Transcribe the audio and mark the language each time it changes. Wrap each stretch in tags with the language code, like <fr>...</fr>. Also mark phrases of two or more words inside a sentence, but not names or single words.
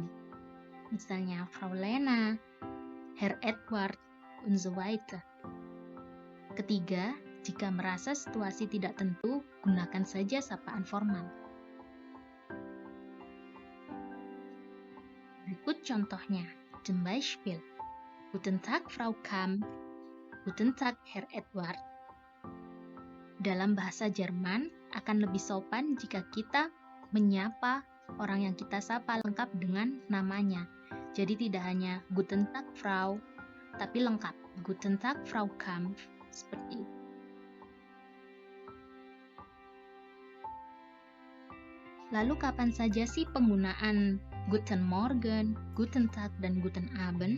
<de>Misalnya Frau Lena, Herr Edward, und so weiter.</de> <id>Ketiga, jika merasa situasi tidak tentu, gunakan saja sapaan formal. Berikut contohnya.</id> <de>Zum Beispiel, Guten Tag, Frau Kamp. Guten Tag, Herr Edward.</de> <id>Dalam bahasa Jerman, akan lebih sopan jika kita menyapa orang yang kita sapa lengkap dengan namanya. Jadi tidak hanya</id> <de>Guten Tag, Frau,</de> <id>tapi lengkap.</id> <de>Guten Tag, Frau Kamp.</de> <id>Seperti itu. Lalu kapan saja sih penggunaan</id> <de>Guten Morgen, Guten Tag,</de> <id>dan</id> <de>Guten Abend?</de>